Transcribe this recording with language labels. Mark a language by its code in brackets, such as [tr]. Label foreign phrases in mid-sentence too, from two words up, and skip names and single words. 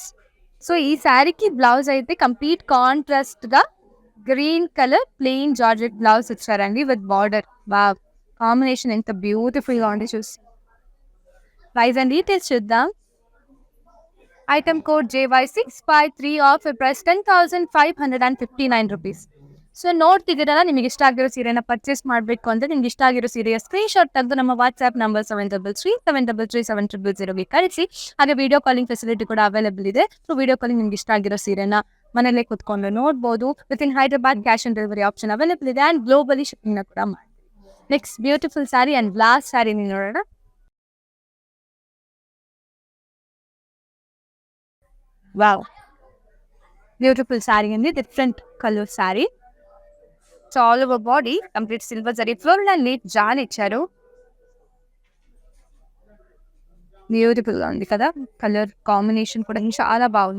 [en] so ఈ sareeకి blouse అయితే complete contrast గా green colour plain georgette blouse ఇచ్చారండి with border. [te] వావ్, కాంబినేషన్ ఎంత బ్యూటిఫుల్ గా ఉంది చూసి. [en] price and details చూద్దాం. item code JY653 off price 10,559 rupees. [kn] ಸೊ ನೋಡ್ತಿದ್ದೀರಲ್ಲ, ನಿಮಗೆ ಇಷ್ಟ ಆಗಿರೋ ಸೀರೆನ ಪರ್ಚೇಸ್ ಮಾಡಬೇಕು ಅಂದರೆ ನಿಮ್ಗೆ ಇಷ್ಟ ಆಗಿರೋ ಸೀರೆಯ ಸ್ಕ್ರೀನ್ಶಾಟ್ ತೆಗೆದು ನಮ್ಮ ವಾಟ್ಸ್ಆ್ಯಪ್ ನಂಬರ್ 7337337000ಗೆ ಕಳಿಸಿ. ಹಾಗೆ [en] video calling facility [kn] ಕೂಡ ಅವೈಲೇಬಲ್ ಇದೆ. [en] so video calling [kn] ನಿಮ್ಗೆ ಇಷ್ಟ ಆಗಿರೋ ಸೀರೆನ ಮನೆಯಲ್ಲೇ ಕೂತ್ಕೊಂಡು ನೋಡ್ಬೋದು. [en] with in Hyderabad cash on delivery option available ಇದೆ and globally shippingನ ಕೂಡ ಮಾಡಿ. next beautiful saree and last saree ನೋಡೋಣ. wow, beautiful saree అండి. different colour saree. so all over body complete silver zari floral and leaf జాన్ ఇచ్చారు. [te] బ్యూటిఫుల్ గా ఉంది కదా, [en] colour combination [te] కూడా చాలా బాగుంది.